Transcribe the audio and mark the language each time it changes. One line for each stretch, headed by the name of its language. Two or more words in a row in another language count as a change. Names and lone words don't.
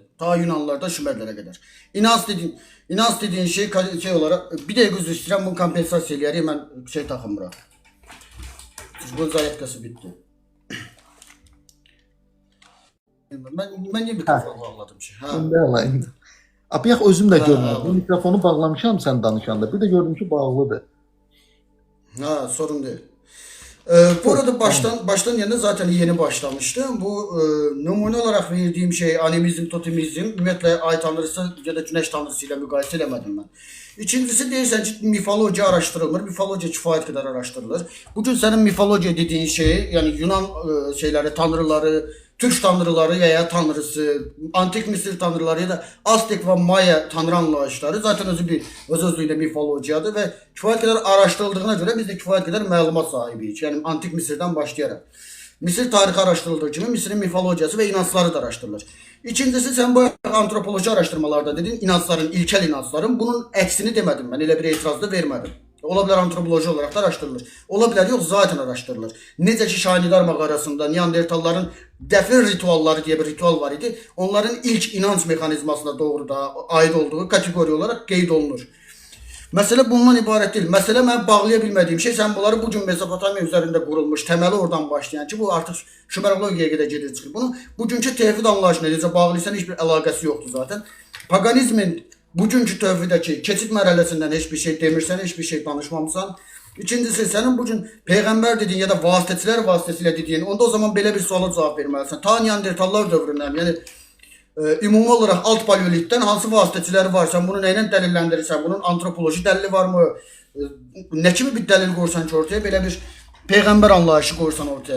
Azerbaijani: Ta Yunanlılardan Şumerlərə qədər. İnanc dediyin şey olaraq, bir dəqiqə üzr istəyirəm, bunu kompensasiya eləyərik, mən şey taxımıram. Bu zayatkası bitdi. Mən niyə mikrofonu bağladım ki? Abiyax özüm də görmədim. Bu mikrofonu bağlamışam sən danışanda. Bir də gördüm ki, bağlıdır. Sorun deyil.
Turkish: Bu arada baştan yerine zaten yeni başlamıştım. Bu numune olarak verdiğim şey animizm, totemizm, ümumiyyətlə ay tanrısı ya da güneş tanrısı ile müqayisə eləmədim mən.
Azerbaijani: İkincisi deyirsən ki, mifologiya araşdırılmır. Mifologiya kifayət qədər araşdırılır.
Turkish: Bugün sənin mifologiya dediğin şey, yani Yunan şeyləri, tanrıları, Türk tanrıları veya tanrısı, antik Mısır tanrıları ya da Aztek ve Maya tanrı anlayışları zaten özüyle mifologiyadır ve kifayət qədər araşdırıldığına göre biz de kifayət qədər məlumat sahibiyik. Yani antik Mısır'dan başlayarak. Mısır tarixi araşdırıldığı kimi Mısır'ın mifologiyası ve inançları da araşdırılır. İkincisi sen bu antropoloji araştırmalarda dedin, inançların, ilkel inançların.
Azerbaijani: Bunun əksini demedim ben, elə bir etiraz da vermedim. Ola bilər antropoloji olarak da araşdırılır. Ola bilər yox, zaten araşdırılır. Necə ki Şahinidar mağarasında Neandertalların dəfn ritualları diye bir ritual var idi. Onların ilk inanç mekanizmasına doğru da aid olduğu kategori olarak qeyd olunur.
Turkish: Mesele bundan ibaret değil. Mesele ben bağlaya bilmediğim şey, sen bunları bugün Mesopotamiya üzerinde kurulmuş, temeli oradan başlayan ki bu artık Şumerologiyaya qədər gedir çıxır.
Azerbaijani: Bunu bugünkü tevhid anlayışına necə bağlıysan hiçbir əlaqəsi yoktu zaten. Paganizmin bugünkü tövhidəki keçid mərhələsindən heç bir şey demirsən, heç bir şey danışmamısan. İkincisi, senin bugün peygamber dediğin ya da vasitəçilər vasitəsilə dediğin, onda o zaman belə bir suala cavab verməlisən. Ta Neandertallar dövründən, yəni ümumi olaraq alt paleolitdən hansı vasitəçiləri var? Sən bunu nə ilə dəlilləndirirsən? Bunun antropoloji dəlili varmı? Nə kimi bir dəlil qoysan ki, ortaya belə bir peyğəmbər anlayışı qoysan ortaya?